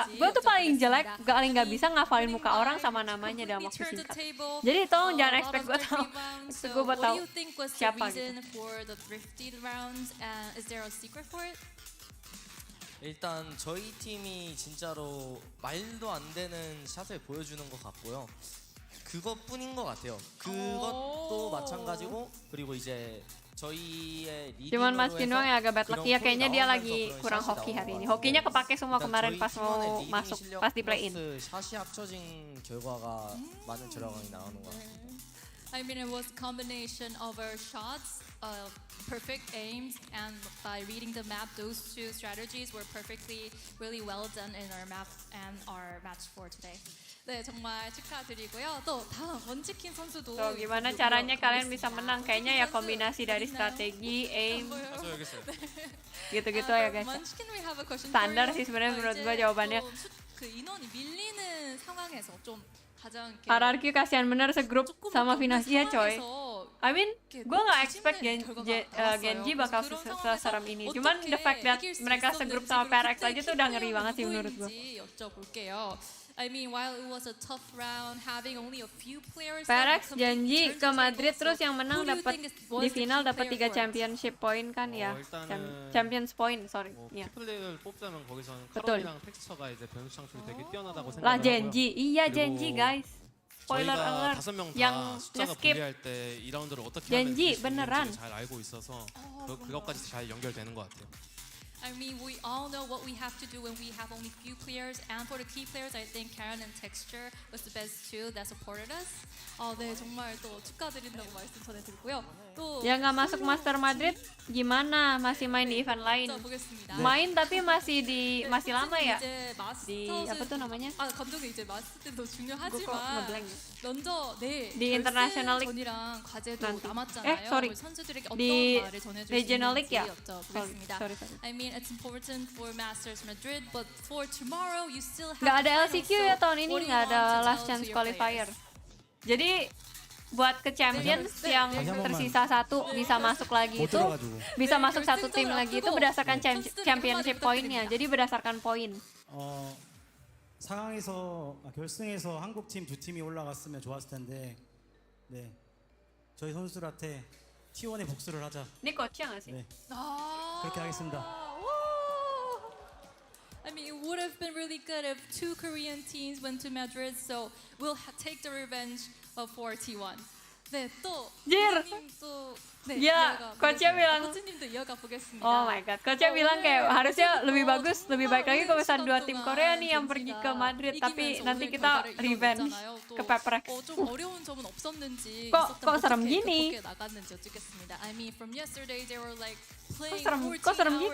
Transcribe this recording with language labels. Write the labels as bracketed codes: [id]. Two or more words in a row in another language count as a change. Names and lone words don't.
[id] Gua tuh paling jelek, paling nggak bisa ngafalin muka orang sama namanya dalam waktu singkat. Jadi tolong jangan expect gua tahu. Gua buat tahu siapa gitu. [ko] 일단 저희 팀이 진짜로 말도 안 되는 샷을 보여주는 것 같고요. 그것뿐인 것 같아요. 그것도 마찬가지고 그리고 이제 저희의 [id] Cuman Mas [ko] 리딩으로 [id] Kinwang yang agak bad [ko] 그런 [id] lucky ya, kayaknya dia [ko] 나오면서 [id] lagi [ko] 그런 [id] kurang [ko] 샷이 [id] hoki hari ini. [ko] 나오는 [id] Hokinya [ko] 거거든요. [id] kepake semua kemarin [ko] 저희 [id] pas [ko] 팀원의 [id] mau [ko] 리딩 [id] masuk, [ko] 실력 [id] pas di play in. [ko] 플러스 샷이 합쳐진 결과가 많은 결과가 나오는 것 같아요. [en] I mean, it was a combination of our shots, perfect aims, and by reading the map, those two strategies were really well done in our map and our match for today. [ko] 네, 정말 축하드리고요. 또 다음 원치킨 선수도. [id] So, gimana caranya kalian bisa menang? Kayaknya ya kombinasi dari strategi, aim, gitu-gitu ya guys. Standar sih sebenarnya menurut gua jawabannya. [ko] 그 인원이 밀리는 상황에서 좀 [id] Hierarki kasihan bener segrup sama Finasi ya coy. [en] I mean, [id] gue gak expect gen.g bakal seserem ini. Cuman [en] the fact that [id] mereka segrup sama PRX aja tuh udah ngeri banget sih menurut gue. [en] I mean, while it was a tough round, having only a few players. [id] PRX janji ke Madrid terus yang menang dapat di final dapat 3 [en] championship point [id] kan ya. [en] Champions point, sorry. [ko] 키 플레이를 뽑자면 거기서는 [id] Betul. [ko] 카롤이랑 텍스처가 이제 변수 창출이 되게 뛰어나다고 [id] Lah [ko] 생각을 하고요. [id] janji, iya janji guys. Spoiler [ko] 저희가 [id] alert. [ko] 5명 [id] Yang [ko] 다 숫자가 [id] nge-skip. [ko] 불리할 때 2라운드를 어떻게 하면 [id] janji [ko] 이길 수 [id] beneran. [ko] 있는지 잘 알고 있어서 그것까지 잘 연결되는 것 같아요. [en] I mean, we all know what we have to do when we have only few players. And for the key players, I think Karen and Texture was the best two that supported us. [ko] 네, 정말 또 축하드린다고 말씀 전해드리고요. 또 [id] Yang nggak masuk Master Madrid gimana? Masih main di event lain? [ko] 보겠습니다. [id] Main tapi masih lama ya? [ko] 이제 [id] Di apa tuh namanya? [ko] 감독이 이제 마스터 때도 [id] Gua kok [ko] 중요하지만 [id] ngeblank ya? [ko] 먼저 [id] Di International League [ko] 전이랑 과제도 [id] nanti. [ko] 남았잖아요. [id] Sorry. [ko] 우리 선수들에게 어떤 [id] Di [ko] 말을 전해줄 수 [id] Regional League [ko] 있는지 [id] ya? [ko] 여쭤보겠습니다. [id] Sorry. [en] I mean, it's important for Masters Madrid, but for tomorrow you still have. [id] Nggak ada [en] the LCQ finals, [id] ya [en] so [id] tahun ini, [en] what do you [id] nggak ada [en] want to last tell chance to your qualifier. players? [id] Jadi buat ke Champions yang tersisa satu bisa masuk lagi itu, bisa masuk satu tim lagi itu berdasarkan championship poinnya. Jadi berdasarkan poin. [ko] 상황에서 결승에서 한국 팀 두 팀이 올라갔으면 좋았을 텐데, 네, 저희 선수들한테 T1의 복수를 하자. [id] Ini coachnya nggak sih? [ko] 네, 그렇게 하겠습니다. [en] I mean, it would have been really good if two Korean teams went to Madrid, so we'll take the revenge for T1. [ko] 네, 또 [id] Jir. [ko] 또 네, [id] Ya, coachnya bilang. [ko] 코치님도 이어가 보겠습니다. [en] Oh my god, [id] coachnya bilang kayak harusnya lebih bagus, lebih baik lagi kalau misalnya 2 tim Korea nih yang pergi ke Madrid, tapi nanti kita revenge ke PPRX. [ko] 좀 어려운 점은 없었는지 [id] kok serem gini? [ko] 나갔는지 여쭙겠습니다. [en] I mean, from yesterday they were like playing [id] kok serem 14